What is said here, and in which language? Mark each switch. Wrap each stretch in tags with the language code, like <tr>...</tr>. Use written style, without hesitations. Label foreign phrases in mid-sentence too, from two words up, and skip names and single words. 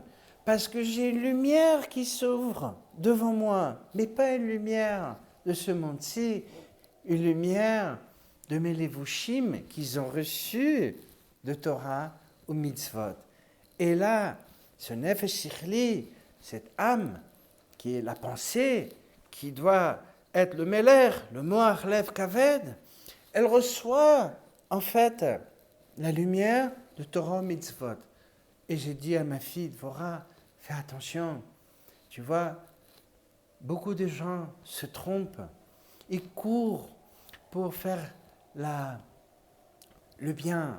<fr>Parce que j'ai une lumière qui s'ouvre devant moi, mais pas une lumière de ce monde-ci, une lumière de mes levushim qu'ils ont reçus de Torah ou mitzvot. Et là, ce</fr> <he>נפש שכלי,</he> <fr>cette âme qui est la pensée, qui doit être le meler, le</fr> <he>מוח לב כבד,</he> <fr>elle reçoit en fait la lumière de</fr> <he>תורה מצוות.</he> <fr>Et j'ai dit à ma fille, Dvorah, fais attention, tu vois, beaucoup de gens se trompent, ils courent pour faire le bien.</fr>